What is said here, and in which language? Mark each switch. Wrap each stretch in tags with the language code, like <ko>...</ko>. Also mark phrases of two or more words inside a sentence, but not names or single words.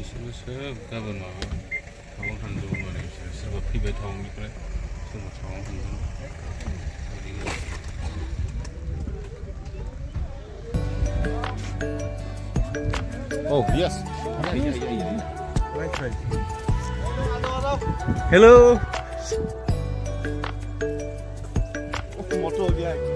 <brx>सोब गाबोन माबा टाउन थांजोबगोन माने बिसोर सोरबा फैबाय टाउननिफ्राय सोरबा टाउनाव थांगोन</brx> <en>Oh yes. Right. Hello.</en> <hi>मोटो हो गया है।</hi>